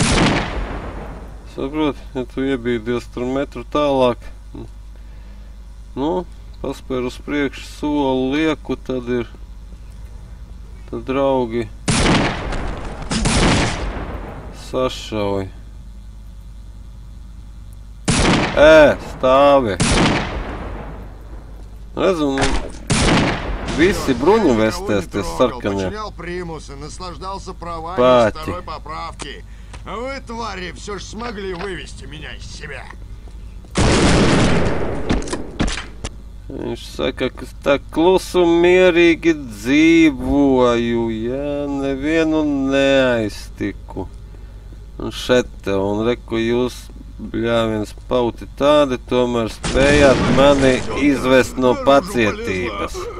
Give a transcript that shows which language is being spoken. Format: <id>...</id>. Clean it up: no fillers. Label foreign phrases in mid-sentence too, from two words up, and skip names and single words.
<lv>Saprot, ja tu iebīdies tur metru tālāk, nu, paspēr uz priekšu soli lieku, tad draugi sašauj. Stāvi! Redzu, visi bruņu vestēs, tie sarkanie.</lv> <ru>Пати. А вы, твари, все ж смогли вывести меня из себя.</ru> <lv>Viņš saka, ka tā klusu mierīgi dzīvoju, jā, nevienu neaiztiku. Un šete, un reku jūs, bļāviens pauti tādi, tomēr spējāt mani izvest no pacietības.</lv>